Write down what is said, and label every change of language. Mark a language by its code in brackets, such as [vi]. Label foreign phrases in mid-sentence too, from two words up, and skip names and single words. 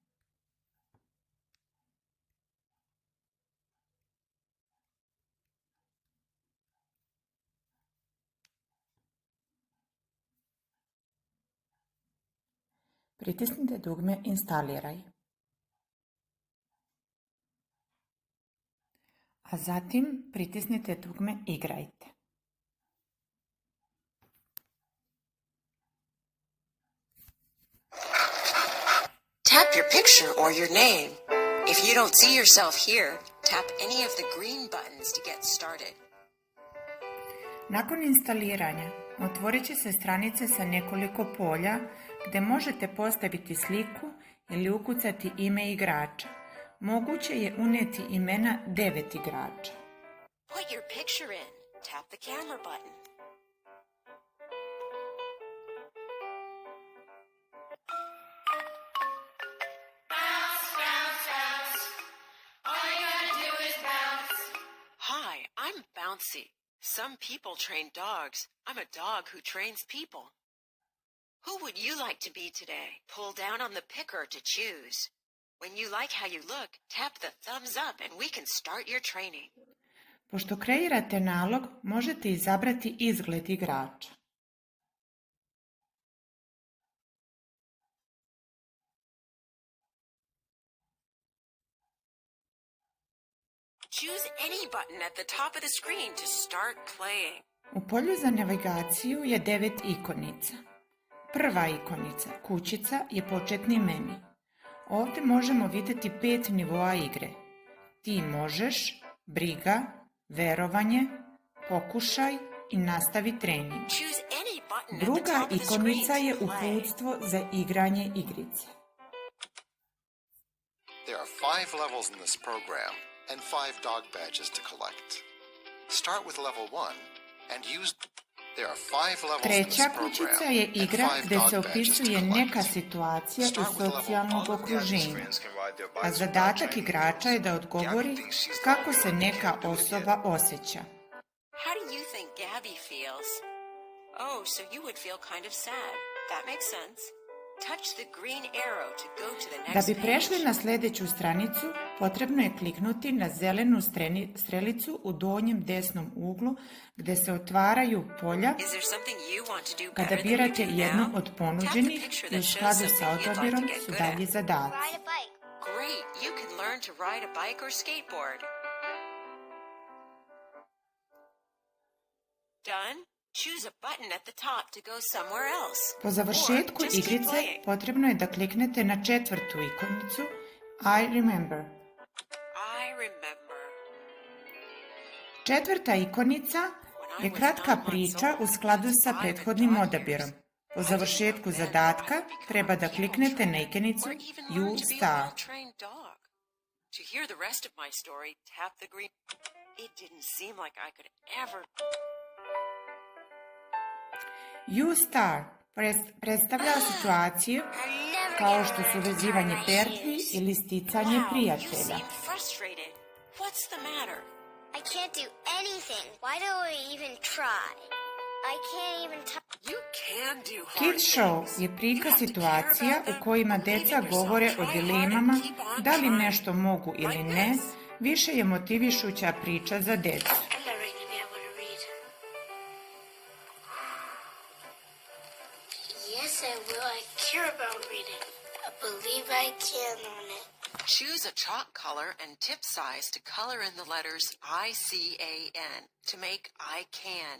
[sr] Pritisnite dugme Instaliraj, a zatim pritisnite dugme Igrajte. [en] Tap your picture or your name. If you don't see yourself here, tap any of the green buttons to get started. [sr] Nakon instaliranja, otvorit će se stranice sa nekoliko polja gde možete postaviti sliku ili ukucati ime igrača. Moguće je uneti imena 9 igrača. [en] Put your picture in. Tap the camera button. Bounce, bounce, bounce. All you gotta do is bounce. Hi, I'm Bouncy. Some people train dogs. I'm a dog who trains people. Who would you like to be today? Pull down on the picker to choose. When you like how you look, tap the thumbs up and we can start your training. [sr] Pošto kreirate nalog, možete izabrati izgled igrača. [en] Choose any button at the top of the screen to start playing. [sr] U polju za navigaciju je 9 ikonica. Prva ikonica, kućica, je početni meni. Ovde možemo videti 5 nivoa igre. Ti možeš, briga, verovanje, pokušaj i nastavi trening. [en] Choose any button at the [sr] Druga [en] top of the screen [sr] ikonica je [en] to play. [sr] uputstvo za igranje igrice. [en] There are 5 levels in this program and 5 dog badges to collect. Start with level 1 and use... There are 5 levels in this [sr] Treća [en] program [sr] kućica je [en] and [sr] igra [en] 5 [sr] gde [en] dog [sr] se [en] badges to [sr] opisuje [en] collect. [sr] neka situacija iz socijalnog okruženja, a zadatak igrača je da odgovori kako se neka osoba osjeća. [en] How do you think Gabby feels? Oh, so you would feel kind of sad. That makes sense. Touch the green arrow to go to the next [sr] Da bi [en] page. [sr] prešli na sledeću stranicu, potrebno je kliknuti na zelenu strelicu u donjem desnom uglu gde se otvaraju polja. [en] Is there something you want to do [sr] Kada [en] better than [sr] birate [en] you do [sr] jednu [en] now? [sr] od [en] Tap [sr] ponuđenih [en] the picture [sr] i u [en] that shows [sr] skladu sa [en] something you'd like [sr] odabirom [en] to get [sr] su [en] good [sr] dalji [en] at. [sr] zadaci. [en] Ride a bike. Great, you can learn to ride a bike or skateboard. Done? Choose a button at the top to go somewhere else. [sr] Po završetku [en] Or just keep [sr] igrice [en] playing. [sr] potrebno je da kliknete na četvrtu ikonicu [en] I remember. I remember. [sr] Četvrta ikonica je kratka priča u skladu sa prethodnim odabirom. Po završetku zadatka treba da kliknete na ikonicu [en] Or even You learn to be a Start. well-trained dog. To hear the rest of my story, tap the green. It didn't seem like I could ever. [sr] You Start predstavlja situacije kao što su vezivanje pertli ili sticanje [en] Wow, you [sr] prijatelja. [en] seem frustrated. What's the matter? I can't do anything. Why do I even try? I can't even You can do hard [sr] Kids Show [en] things. [sr] je prikaz [en] You have to care [sr] situacija [en] about them, [sr] u kojima [en] believe in [sr] deca [en] yourself, [sr] govore o [en] try hard and [sr] dilemama, [en] keep on [sr] da li [en] trying. [sr] nešto mogu ili [en] Like [sr] ne, [en] this. [sr] više je motivišuća priča za decu. [en] I'm never going to be able to read. Yes, I will. I care about reading. I believe I can on it. Choose a chalk color and tip size to color in the letters I-C-A-N to make I can.